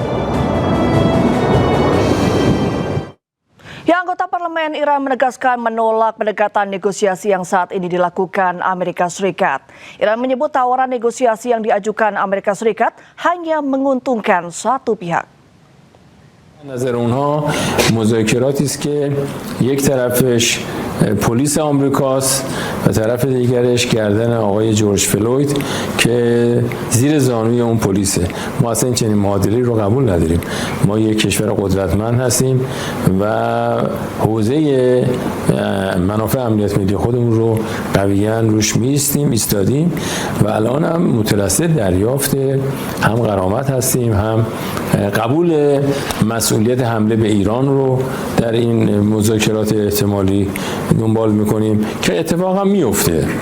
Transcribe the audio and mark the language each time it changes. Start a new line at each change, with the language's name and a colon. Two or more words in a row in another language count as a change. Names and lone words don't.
Indonesian: Anggota Parlemen Iran menegaskan menolak pendekatan negosiasi yang saat ini dilakukan Amerika Serikat. Iran menyebut tawaran negosiasi yang diajukan Amerika Serikat hanya menguntungkan satu pihak.
Persian: نظر اونها مذاکراتی است که یک طرفش پلیس آمریکاست و طرف دیگرش گردن آقای جورج فلوید که زیر زانوی اون پلیسه. ما اصلا این چنین معادلی رو قبول نداریم. ما یک کشور قدرتمند هستیم و حوزه منافع امنیت ملی خودمون رو قویاً روش ایستادیم و الان هم مترصد دریافت هم غرامت هستیم هم قبول مسئولیت حمله به ایران رو در این مذاکرات احتمالی دنبال میکنیم که اتفاقا میفته.